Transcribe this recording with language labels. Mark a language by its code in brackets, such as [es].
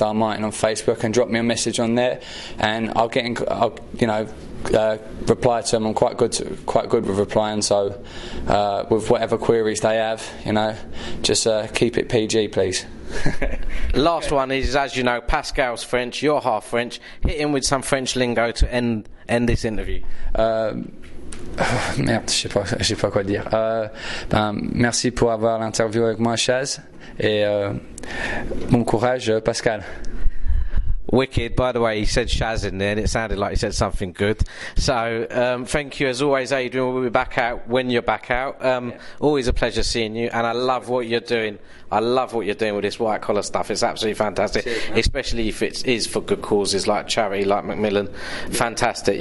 [en] Martin on Facebook, and drop me a message on there, and I'll reply to them. I'm quite good with replying, so with whatever queries they have, you know, just keep it PG, please. Last one is, as you know, Pascal's French, you're half French. Hit him with some French lingo to end this interview. [fr] Merde, je sais pas quoi dire. Merci pour avoir l'interview avec moi, Chaz, et bon courage, Pascal. [en] Wicked. By the way, he said Shaz in there and it sounded like he said something good. So thank you as always, Adrian. We'll be back out when you're back out. Always a pleasure seeing you, and I love what you're doing. I love what you're doing with this white collar stuff. It's absolutely fantastic. Cheers, especially if it is for good causes like charity, like Macmillan. Fantastic.